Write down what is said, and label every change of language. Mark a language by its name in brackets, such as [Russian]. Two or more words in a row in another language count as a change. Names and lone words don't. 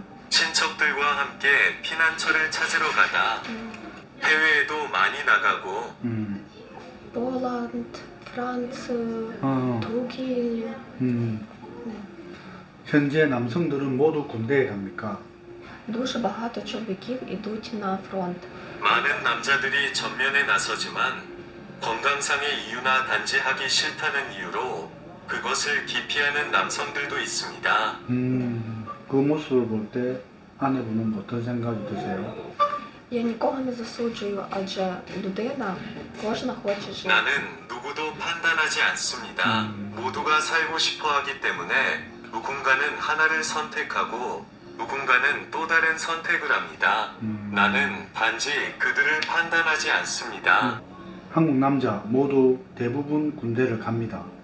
[Korean] 친척들과 함께 피난처를 찾으러 가다 해외에도 많이 나가고 폴란드, 프랑스, 독일. 네. 현재 남성들은 모두 군대에 갑니까? [Ukrainian] Дуже багато чоловіків ідуть на фронт. [Korean] 많은 남자들이 전면에 나서지만 건강상의 이유나 단지 하기 싫다는 이유로 그것을 기피하는 남성들도 있습니다. 그 모습을 볼 때 아내분은 어떤 생각이 드세요? [Ukrainian] Я нікого не засуджую, адже людина, кожна хоче жити. [Korean] 나는 누구도 판단하지 않습니다. 모두가 살고 싶어 하기 때문에 누군가는 하나를 선택하고 누군가는 또 다른 선택을 합니다. 나는 단지 그들을 판단하지 않습니다. 한국 남자 모두 대부분 군대를 갑니다.